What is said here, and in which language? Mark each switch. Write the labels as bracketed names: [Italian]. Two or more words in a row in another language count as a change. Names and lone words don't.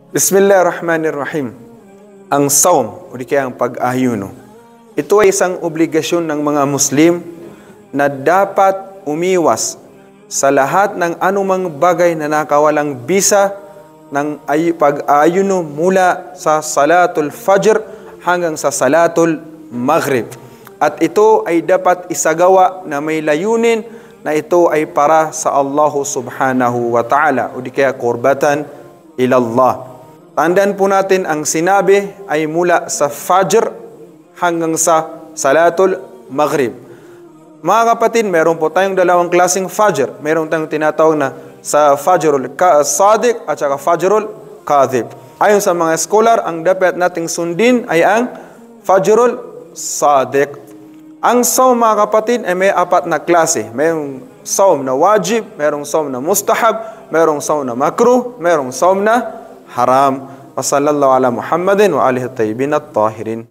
[Arabic] بسم الله الرحمن الرحيم. [Filipino] Ang saum, o di kaya ang pag-ayuno, ito ay isang obligasyon ng mga Muslim na dapat umiwas sa lahat ng anumang bagay na nakawalang bisa ng pag-ayuno mula sa Salatul Fajr hanggang sa Salatul Maghrib. At ito ay dapat isagawa na may layunin na ito ay para sa Allah [Arabic] سبحانه وتعالى, [Filipino] o di kaya [Arabic] قربة إلى الله. [Filipino] Tandaan po natin ang sinabi ay mula sa Fajr hanggang sa Salatul Maghrib. Mga kapatid, meron po tayong dalawang klaseng Fajr. Meron tayong tinatawag na sa Fajrul Sadiq at saka Fajrul Kadhib. Ayon sa mga scholar, ang dapat nating sundin ay ang Fajrul Sadiq. Ang saum, mga kapatid, ay may apat na klase. Mayroong saum na wajib, mayroong saum na mustahab, mayroong saum na makruh, mayroong saum na haram. [Arabic] وصلى الله على محمد وآله الطيبين الطاهرين.